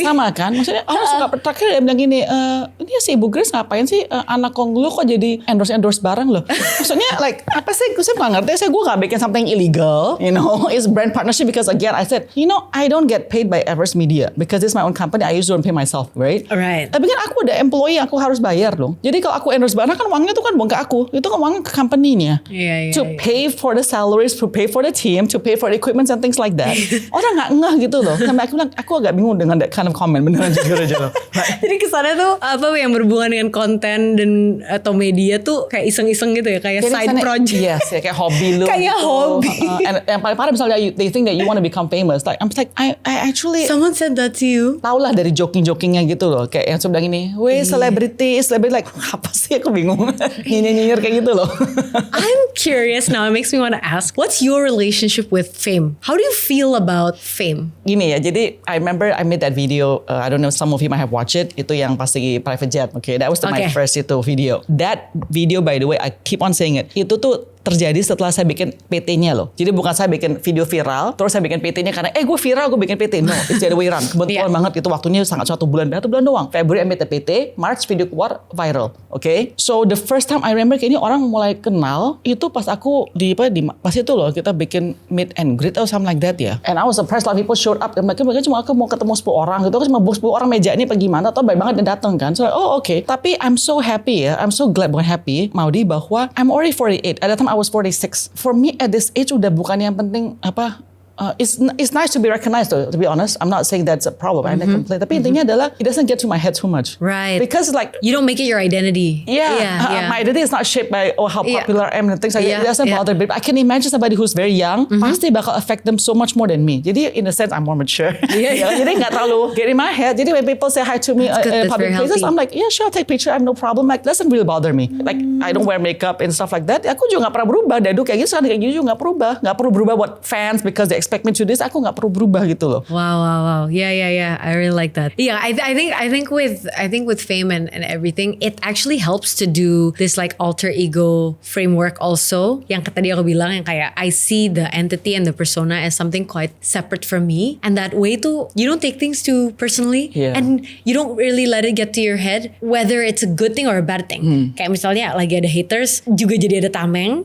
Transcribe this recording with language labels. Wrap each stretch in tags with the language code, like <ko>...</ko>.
<id>sama kan, maksudnya orang suka terakhir dia bilang gini, ini si Ibu Grace ngapain sih anak konglo kok jadi endorse barang loh. Maksudnya like apa sih? Saya nggak ngerti. Gue nggak bikin</id> <en>something illegal. You know, it's brand partnership because again, I said, you know, I don't get paid by Everest Media because it's my own company. I usually don't pay myself, right? Right.</en> <id>Tapi kan aku ada employee, aku harus bayar dong. Jadi kalau aku endorse barang kan uangnya tuh kan bukan ke aku, itu kan uangnya ke company-nya.</id> <en>To pay for the salaries, to pay for the team, to pay for the equipment and things like that.</en> <id>Orang nggak ngeh gitu loh. Sampai aku bilang, aku agak bingung dengan</id> <en>that kind of comment.</en> <id>Beneran jujur aja loh. Jadi kesannya tuh apa yang berhubungan dengan konten dan atau media tuh kayak iseng-iseng gitu ya, kayak jadi side project. Yes, ya kayak hobi lu. Kayak hobi.</id> <en>And</en> <id>yang paling parah misalnya</id> <en>they think that you want to become famous. Like I'm like I actually Someone said that to you.</en> <id>tau lah dari joking-jokingnya gitu loh. Kayak yang sebelah ini, weh celebrity like apa sih, aku bingung. Nyinyir kayak gitu loh.</id> <en>I'm curious now. It makes me want to ask, what's your relationship with fame? How do you feel about fame?</en> <id>Gini ya, jadi</id> <en>I remember I made that video. I don't know, some of you might have watched it.</en> <id>Itu yang pasti</id> <en>private jet. Okay, that was my first itu video. That video, by the way, I keep on saying it.</en> <id>Itu tuh terjadi setelah saya bikin PT-nya loh. Jadi bukan saya bikin video viral, terus saya bikin PT-nya karena gue viral, gue bikin PT.</id> <en>No, it's the other way around.</en> <id>Kebetulan banget itu waktunya sangat 1 bulan doang.</id> <en>Februari I made the PT, March video keluar viral. Okay? So the first time I remember</en> <id>kayaknya orang mulai kenal itu pas aku pas itu loh kita bikin</id> <en>meet and greet or something like that</en> <id>ya.</id> <en>And I was surprised, like people showed up.</en> <id>Dan mereka cuma aku mau ketemu 10 orang gitu. Aku cuma 10 orang meja ini apa gimana, atau banyak banget yang datang kan.</id> <en>So okay. Tapi I'm so happy ya. I'm so glad,</en> <id>bukan happy,</id> <en>Maudy, bahwa I'm already 48. At that time I was 46. For me at this age</en> <id>udah bukan yang penting apa.</id> <en>It's nice to be recognized though, to be honest. I'm not saying that's a problem. I don't complain.</en> <id>Tapi intinya adalah</id> <en>it doesn't get to my head too much. Right. Because like you don't make it your identity. My identity is not shaped by how popular I am and things like that. It doesn't bother me. But I can imagine somebody who's very young pasti bakal affect them so much more than me. Jadi in a sense I'm more mature.</en> <id>Jadi nggak terlalu</id> <en>get in my head. Jadi when people say hi to me in public places, I'm like, yeah, sure, I'll take picture. I have no problem. Like, doesn't really bother me. Like, I don't wear makeup and stuff like that.</en> <id>Aku juga nggak pernah berubah. Dadu kayak gitu, sekarang kayak gitu juga nggak berubah. Nggak perlu berubah buat fans</id> <en>because they expect me to this.</en> <id>Aku nggak perlu berubah gitu loh.</id> <en>Wow. Yeah. I really like that. Yeah, I think with fame and everything, it actually helps to do this like alter ego framework also.</en> <id>Yang tadi aku bilang yang kayak</id> <en>I see the entity and the persona as something quite separate from me, and that way too you don't take things too personally, and you don't really let it get to your head whether it's a good thing or a bad thing.</en> <id>Kayak misalnya lagi ada haters juga jadi ada tameng.</id>